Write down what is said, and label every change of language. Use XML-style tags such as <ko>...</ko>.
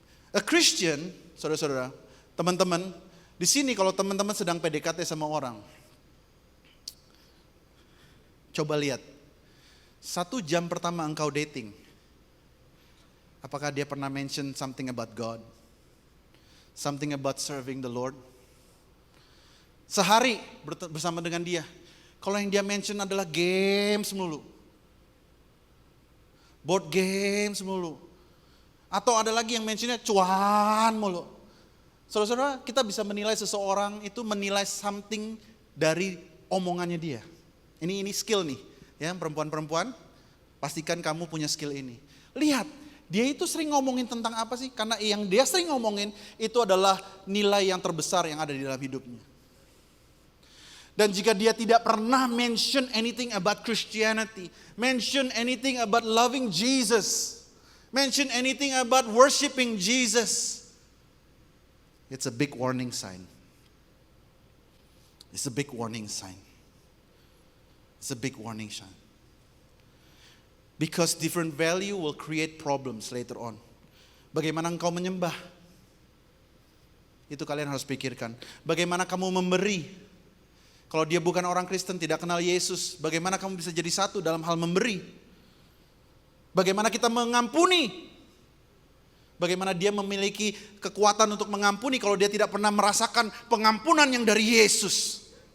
<en>A Christian,</en> <id>saudara-saudara, teman-teman, di sini kalau teman-teman sedang PDKT sama orang, coba lihat, 1 jam pertama engkau dating, apakah dia pernah</id> <en>mention something about God? Something about serving the Lord?</en> <id>Sehari bersama dengan dia, kalau yang dia mention adalah games melulu, board games melulu, atau ada lagi yang mentionnya cuan mulu. Saudara-saudara, kita bisa menilai seseorang itu menilai something dari omongannya dia. Ini skill nih, ya perempuan-perempuan, pastikan kamu punya skill ini. Lihat, dia itu sering ngomongin tentang apa sih? Karena yang dia sering ngomongin itu adalah nilai yang terbesar yang ada di dalam hidupnya. Dan jika dia tidak pernah</id> <en>mention anything about Christianity, mention anything about loving Jesus, mention anything about worshiping Jesus, it's a big warning sign. It's a big warning sign. It's a big warning sign. Because different value will create problems later on.</en> <id>Bagaimana engkau menyembah? Itu kalian harus pikirkan. Bagaimana kamu memberi? Kalau dia bukan orang Kristen, tidak kenal Yesus, bagaimana kamu bisa jadi satu dalam hal memberi? Bagaimana kita mengampuni? Bagaimana dia memiliki kekuatan untuk mengampuni kalau dia tidak pernah merasakan pengampunan yang dari Yesus?</id>